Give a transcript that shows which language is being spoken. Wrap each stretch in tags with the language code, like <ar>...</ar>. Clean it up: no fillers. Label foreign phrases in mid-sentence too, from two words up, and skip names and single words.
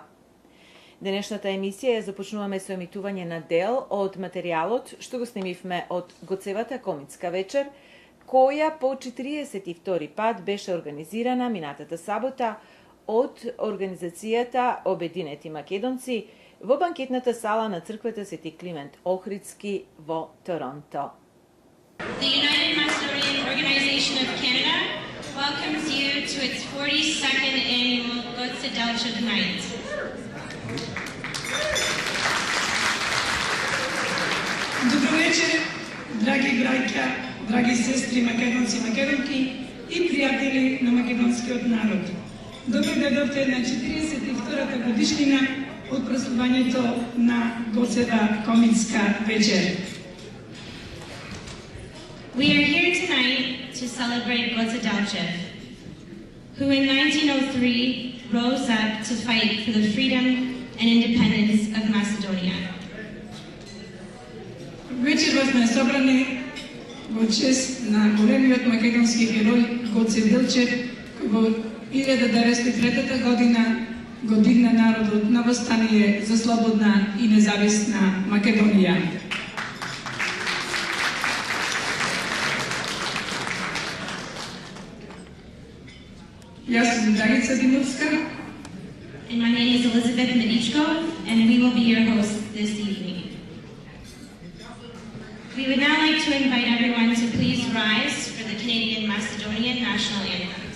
<mk>Денешната емисија ја започнуваме со емитување на дел од материјалот што го снимивме од Гоцевата комитска вечер, која по 42 пат беше организирана минатата сабота од организацијата Обединети македонци во банкетната сала на црквата Свети Климент Охридски во Торонто.</mk> <en>The United Macedonian Organization of Canada welcomes you to its 42nd annual Goce Delchev Night.</en> <mk>Добро вечер, драги браќа, драги сестри, македонци и македонки и пријатели на македонскиот народ. Добро дојдовте на 42-та годишнина од празнувањето на Гоцева комитска вечер.</mk> <en>We are here tonight to celebrate Goce Delchev, who in 1903 rose up to fight for the freedom and independence of Macedonia.</en> <mk>Вечерва сме собрани во чест на големиот македонски герој Гоце Делчев, кој во 1903 година го дигна народот на восстание за слободна и независна Македонија. Јас сум Драgica Димовска.</mk> <en>And my name is Elizabeth Medichko, and we will be your hosts this evening. We would now like to invite everyone to please rise for the Canadian Macedonian National Anthem.</en>